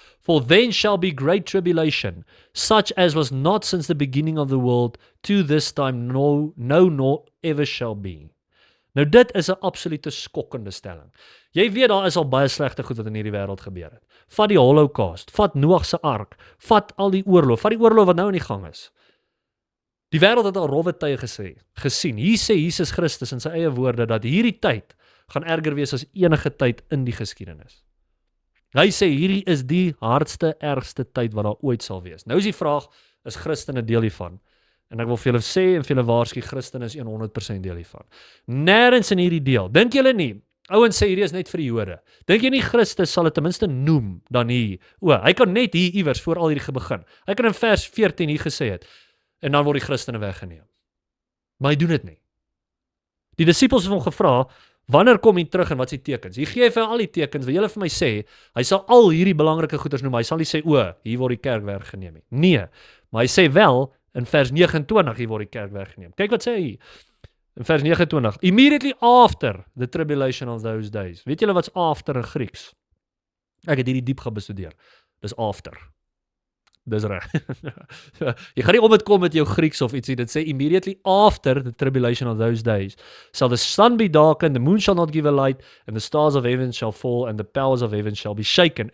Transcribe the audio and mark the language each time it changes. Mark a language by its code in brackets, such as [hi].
[en] For then shall be great tribulation, such as was not since the beginning of the world, to this time nor ever shall be. [af] Nou dit is 'n absolute skokkende stelling. Jy weet daar is al baie slegte goed wat in hierdie wêreld gebeur het. Vat die Holocaust, vat Noag se ark, vat al die oorlog, vat die oorlog wat nou in die gang is. Die wêreld het al rowwe tye gesien. Hier sê Jesus Christus in sy eie woorde dat hierdie tyd gaan erger wees as enige tyd in die geskiedenis. Hy sê hierdie is die hardste, ergste tyd wat daar ooit sal wees. Nou is die vraag, is Christene deel hiervan? En ek wil vir julle sê en vir julle waarsku, Christene is 100% deel hiervan. Nêrens in hierdie deel. Dink julle nie? Ouens sê hierdie is net vir die Jode. Dink jy nie Christus sal dit ten minste noem dan hier? Hy kan net hier iewers voor al hierdie begin. Hy kan in vers 14 hier gesê het en dan word die Christene weggeneem. Maar hy doen dit nie. Die disippels het hom gevra, wanneer kom hy terug en wat is die tekens? Hier gee hy vir al die tekens, wil julle vir my sê, hy sal al hierdie belangrike goeders noem, hy sal nie sê, hier word die kerk weggeneem nie. Nee, maar hy sê wel, in vers 29, hier word die kerk weggeneem. Kyk wat sê hy hier. In vers 29, [en] immediately after the tribulation of those days. [af] Weet julle wat's after in Grieks? Ek het hierdie diep gebestudeer. Dis after. Dis reg. Jy gaan nie om dit kom met jou Grieks of ietsie. Dit sê [en] immediately after the tribulation of those days shall the sun be darkened, the moon shall not give a light, and the stars of heaven shall fall, and the powers of heaven shall be shaken.